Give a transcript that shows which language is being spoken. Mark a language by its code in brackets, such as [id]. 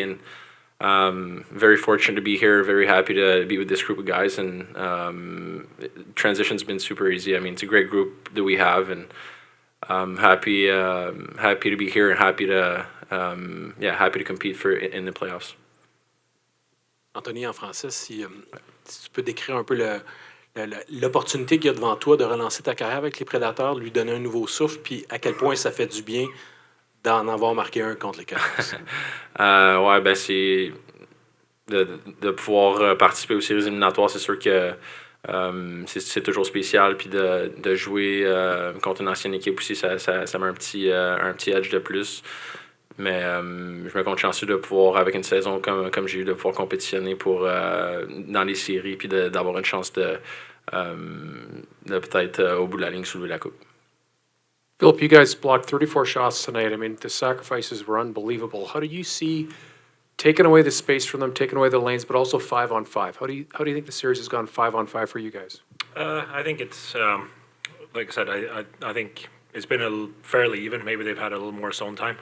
[en] And very fortunate to be here. Very happy to be with this group of guys. And transition's been super easy. I mean, it's a great group that we have, and I'm happy to be here and happy to compete in the playoffs. [fr] Anthony, en français, si tu peux décrire un peu l'opportunité qu'il y a devant toi de relancer ta carrière avec les Prédateurs, lui donner un nouveau souffle, puis à quel point ça fait du bien d'en avoir marqué un contre les Canucks. Ouais, ben c'est de pouvoir participer aux séries éliminatoires, c'est sûr que c'est toujours spécial, puis de jouer contre une ancienne équipe aussi, ça met un petit edge de plus. Mais je me compte chanceux de pouvoir, avec une saison comme j'ai eu, de pouvoir compétitionner dans les séries, puis d'avoir une chance de peut-être au bout de la ligne soulever la coupe. [en] Philip, you guys blocked 34 shots tonight. I mean, the sacrifices were unbelievable. How do you see taking away the space from them, taking away the lanes, but also 5-on-5? How do you think the series has gone 5-on-5 for you guys? I think it's like I said. I think it's been fairly even. Maybe they've had a little more zone time.